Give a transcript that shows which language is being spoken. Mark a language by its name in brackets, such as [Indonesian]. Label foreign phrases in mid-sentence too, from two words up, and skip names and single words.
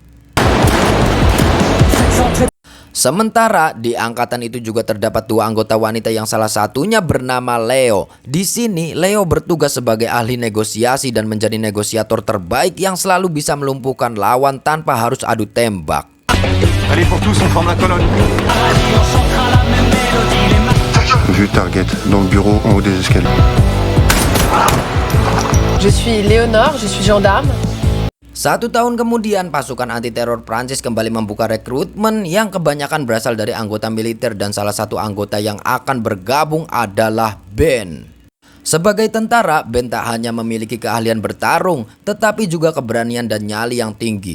[Indonesian] Sementara di angkatan itu juga terdapat 2 anggota wanita yang salah satunya bernama Leo. Di sini Leo bertugas sebagai ahli negosiasi dan menjadi negosiator terbaik yang selalu bisa melumpuhkan lawan tanpa harus adu tembak. [French] Allez pour tous, on forme la colonne. Vu target dans le bureau en haut des escaliers. Je suis Léonore, je suis gendarme. [Indonesian] 1 tahun kemudian, pasukan anti-teror Prancis kembali membuka rekrutmen yang kebanyakan berasal dari anggota militer dan salah satu anggota yang akan bergabung adalah Ben. Sebagai tentara, Ben tak hanya memiliki keahlian bertarung, tetapi juga keberanian dan nyali yang tinggi.